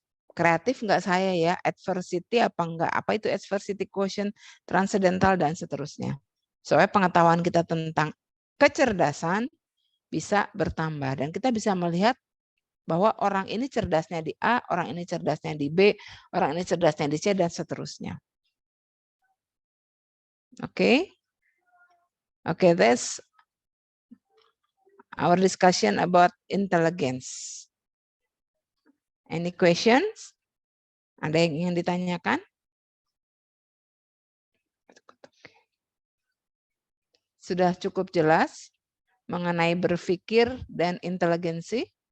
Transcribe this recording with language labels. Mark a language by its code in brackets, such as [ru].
[id] Kreatif nggak saya ya, adversity apa enggak, apa itu adversity quotient, transcendental, dan seterusnya. Soalnya pengetahuan kita tentang kecerdasan bisa bertambah. Dan kita bisa melihat bahwa orang ini cerdasnya di A, orang ini cerdasnya di B, orang ini cerdasnya di C, dan seterusnya. Oke? [en] Oke, that's our discussion about intelligence. Any questions? [id] Ada yang ingin ditanyakan? Sudah cukup jelas mengenai berpikir dan inteligensi?